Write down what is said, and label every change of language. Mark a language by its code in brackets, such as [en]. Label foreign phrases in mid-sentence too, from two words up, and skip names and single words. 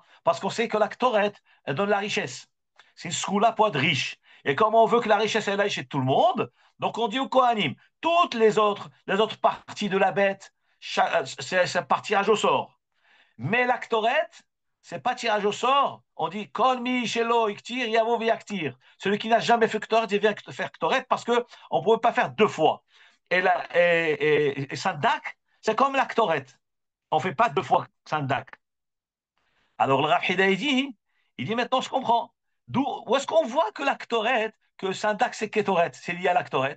[fr] Parce qu'on sait que la Ktoret, elle donne la richesse. C'est une skoula pour être riche. Et comme on veut que la richesse elle aille chez tout le monde, donc on dit au Kohanim, toutes les autres parties de la bête, c'est par tirage au sort. Mais la Ktoret, c'est pas tirage au sort. On dit [he] כל מי שלא הקטיר יבוא ויקטיר. [fr] Celui qui n'a jamais fait Ktoret, il vient faire Ktoret parce qu'on ne pouvait pas faire deux fois. Et Sandak, c'est comme la Ktoret. On ne fait pas deux fois Sandak. Alors le Rav Hida, il dit maintenant je comprends. Où est-ce qu'on voit que la Ktoret, que Sandak c'est Ketoret, c'est lié à la Ktoret?